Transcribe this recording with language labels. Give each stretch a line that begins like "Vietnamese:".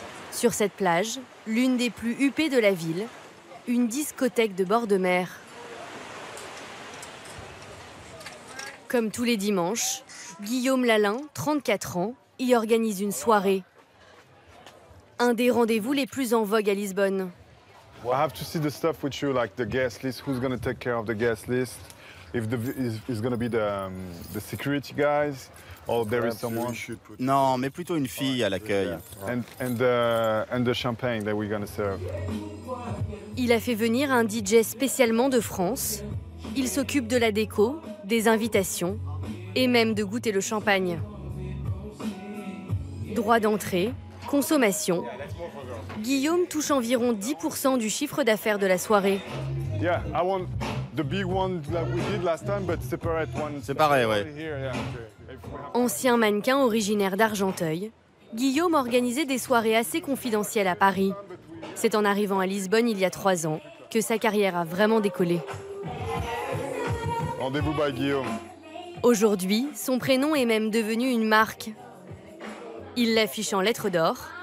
French: Sur cette plage, l'une des plus huppées de la ville, une discothèque de bord de mer. Comme tous les dimanches, Guillaume Lalin, 34 ans, y organise une soirée. Un des rendez-vous les plus en vogue à Lisbonne.
English: I have to see the stuff with you, like the guest list, who's going to take care of the guest list, if it's going to be the security guys, or there is someone.
French: Non, mais plutôt une fille à l'accueil.
English: And the champagne that we're going to serve.
French: Il a fait venir un DJ spécialement de France. Il s'occupe de la déco, des invitations et même de goûter le champagne. Droit d'entrée, consommation. Guillaume touche environ 10% du chiffre d'affaires de la soirée.
English: Yeah, I want the big one like we did last time, but separate one.
French: Séparé, ouais. Ancien mannequin originaire d'Argenteuil, Guillaume organisait des soirées assez confidentielles à Paris. C'est en arrivant à Lisbonne il y a 3 ans que sa carrière a vraiment décollé. Rendez-vous by Guillaume. Aujourd'hui, son prénom est même devenu une marque. Il l'affiche en lettres d'or.